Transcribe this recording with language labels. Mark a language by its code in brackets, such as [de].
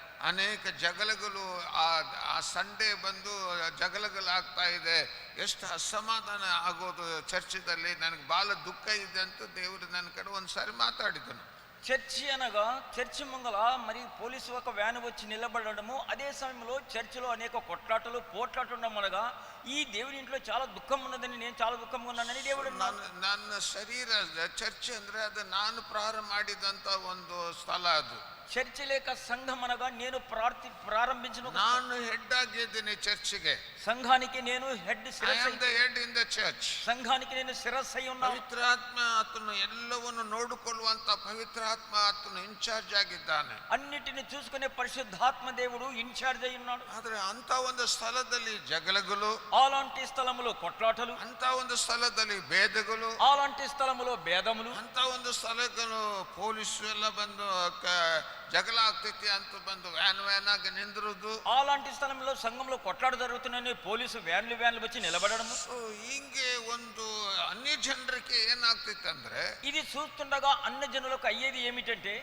[kn] ಅನೇಕ ಜಗಳಗಳು ಆ ಸಂಡೇ ಬಂದು ಜಗಳಗಳಾಗ್ತಾ ಇದೆ. ಎಷ್ಟು ಅಸಮಾಧಾನ ಆಗೋದು ಚರ್ಚದಲ್ಲಿ. ನನಗೆ ಬಹಳ ದುಃಖ ಇದೆ ಅಂತ ದೇವರು ನನ್ನ ಕಡೆ ಒಂದ್ಸಾರಿ ಮಾತಾಡಿದನು. [te] చర్చి అనగా చర్చి ముంగల మరి పోలీసు ఒక వ్యాన్ వచ్చి నిలబడము, అదే సమయంలో చర్చిలో అనేక కొట్లాటలు పోట్లాటం అనగా ఈ దేవుని ఇంట్లో చాలా దుఃఖం ఉన్నదని, నేను చాలా దుఃఖంగా ఉన్నానని దేవుడు. [kn] ನನ್ನ ಶರೀರ ಚರ್ಚ್ ಅಂದ್ರೆ ಅದು ನಾನು ಪ್ರಾರಂಭ ಮಾಡಿದಂತ ಒಂದು ಸ್ಥಳ. ಅದು [te] చర్చి లేక సంఘం అనగా నేను ప్రారంభించిన, [kn] ನಾನು ಹೆಡ್ ಆಗಿದ್ದೀನಿ ಚರ್ಚ್ಗೆ. [te] సంఘానికి నేను హెడ్ [en] In the church. [te] సంఘానికి నేను శిరస్సు అయి ఉన్నాను. [kn] ಪವಿತ್ರಾತ್ಮ ಆತನು ಎಲ್ಲವನ್ನು ನೋಡಿಕೊಳ್ಳುವಂತ ಪವಿತ್ರಾತ್ಮ ಆತನು ಇನ್ಚಾರ್ಜ್ ಆಗಿದ್ದಾನೆ. [te] అన్నిటిని చూసుకునే పరిశుద్ధాత్మ దేవుడు ఇన్ఛార్జ్ అయి ఉన్నాడు. [kn] ಆದ್ರೆ ಅಂತ ಒಂದು ಸ್ಥಳದಲ್ಲಿ ಜಗಳಗಳು, [te] అలాంటి స్థలములో కొట్లాటలు, [kn] ಅಂತ ಒಂದು ಸ್ಥಳದಲ್ಲಿ ಭೇದಗಳು, [te] అలాంటి స్థలములో భేదములు, [kn] ಅಂತ ಒಂದು ಸ್ಥಳಗಳು ಪೊಲೀಸರು ಎಲ್ಲ ಬಂದು జగల ಆಗ್ತೈತಿ ಅಂತ ಬಂದು ವ್ಯಾನ್ ಆಗಿ ನಿಂದಿರುವುದು. [te] అలాంటి స్థలంలో సంఘంలో కొట్లాట జరుగుతున్నాయని పోలీసు వ్యాన్లు వచ్చి నిలబడము. [kn] ಹಿಂಗೆ ಒಂದು [te] అన్ని [kn] ಜನರಿಗೆ ಏನಾಗ್ತೈತೆ ಅಂದ್ರೆ, [te] ఇది చూస్తుండగా అన్ని జనులకు అయ్యేది ఏమిటంటే,